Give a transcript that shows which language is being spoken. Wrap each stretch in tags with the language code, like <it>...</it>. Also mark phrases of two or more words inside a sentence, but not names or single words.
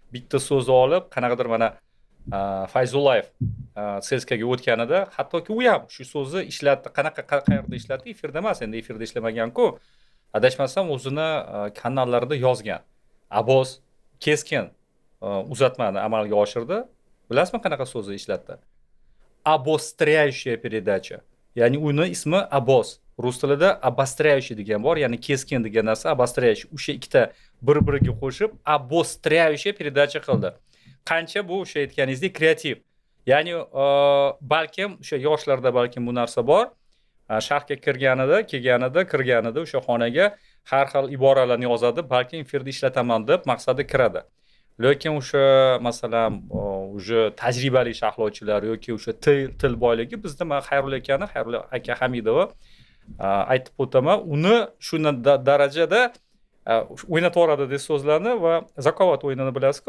<uz>Bitta so'zni olib, qanaqadir mana Fayzullayev CSKAga o'tganida hattoki u ham shu so'zni ishlatdi. Qayerda ishlatdi? Efirda emas, endi efirda ishlamagan-ku. Adashmasam o'zini kanallarida yozgan. Abbos keskin uzatmani amalga oshirdi. Bilasizmi qanaqa so'zni ishlatdi?</uz> <ru>Обостряющая передача.</ru> <uz>Ya'ni uni ismi Abbos. Rus tilida обостряющий degan bor, ya'ni keskin degan narsa обостряющий. O'sha ikkita bir-biriga qo'shib</uz> <ru>обостряющая передача</ru> <uz>qildi. Qancha bu o'sha aytganingizdek kreativ. Ya'ni balkim o'sha yoshlarda balkim bu narsa bor. Sharhga kirganida o'sha xonaga har xil iboralarni yozadi, balkim efirda ishlataman deb maqsadi kiradi. Lekin o'sha masalan o'sha tajribali sharhlovchilar yoki o'sha til boyligi bizda Xayrulla aka Hamidova aytib o'taman, uni shunday darajada o'ynatib yuboradi deb so'zlarni va zakovat o'yinini bilasizku?</uz>